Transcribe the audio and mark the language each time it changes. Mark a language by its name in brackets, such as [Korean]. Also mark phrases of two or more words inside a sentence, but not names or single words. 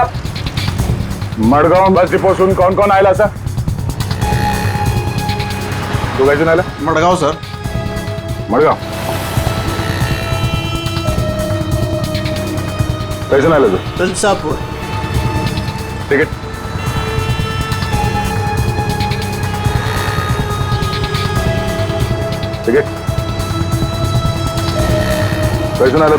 [Konkani] मडगाव बस डिपोसून [Hindi] कौन कौन [Konkani] आयला सर? तू काय आला? मडगाव सर। मडगाव कैसे आला तू? तुलसापूर। टिकट। टिकट कैसे आला तू?